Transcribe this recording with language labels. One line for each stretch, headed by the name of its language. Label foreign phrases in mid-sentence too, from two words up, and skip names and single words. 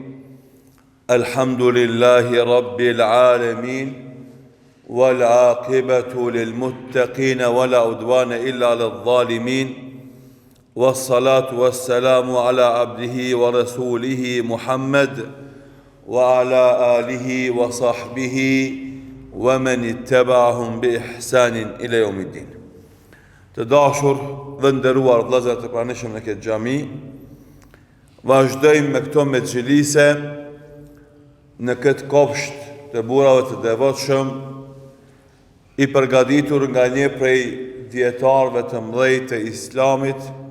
Arabic: الحمد لله رب العالمين والعاقبة للمتقين ولا عدوان إلا على الظالمين، والصلاة والسلام على عبده ورسوله محمد وعلى آله وصحبه ومن اتبعهم بإحسان إلى يوم الدين.
Albanian: Të dashur dhe nderuar vëllezër të pranishëm në këtë xhami, vazhdojmë me këto mexhilise në këtë kopsht të burrave të devotshëm, i përgatitur nga një prej dietarëve të mëdhenj të Islamit,